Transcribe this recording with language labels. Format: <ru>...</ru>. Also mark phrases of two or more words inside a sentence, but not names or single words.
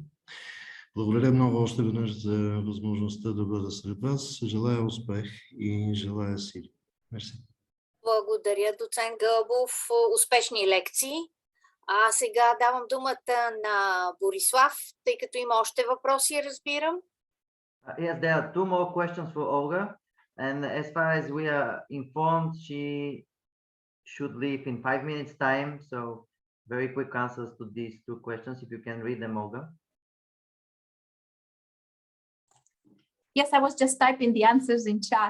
<bg>Благодаря много още веднъж за възможността да бъда сред вас. Желая успех и желая сили. Мерси. Благодаря, доцент Гълбов. Успешни лекции. А сега давам думата на Борислав, тъй като има още въпроси, разбирам.</bg> <en>Yes, there are two more questions for Olga. And as far as we are informed, she should leave in 5 minutes time. So very quick answers to these two questions, if you can read them, Olga. Yes, I was just typing the answers in chat.</en>